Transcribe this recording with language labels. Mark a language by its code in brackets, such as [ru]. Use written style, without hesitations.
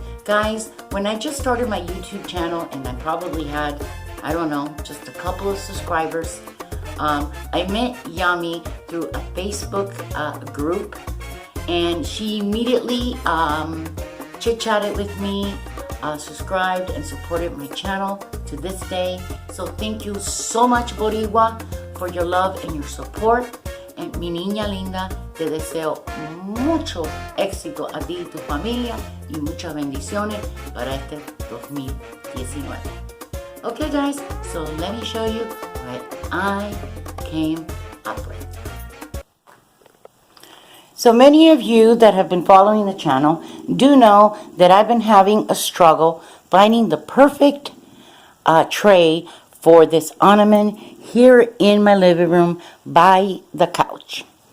[en] Guys, when I just started my YouTube channel and I probably had, I don't know, just a couple of subscribers, I met Yami through a Facebook group, and she immediately chit-chatted with me, subscribed and supported my channel to this day. So thank you so much, Boricua, for your love and your support. [es] And mi niña linda, te deseo mucho éxito a ti y tu familia y muchas bendiciones para este 2019. [en] Okay guys, so let me show you what I came up with. So many of you that have been following the channel do know that I've been having a struggle finding the perfect tray for this ornament here in my living room by the couch.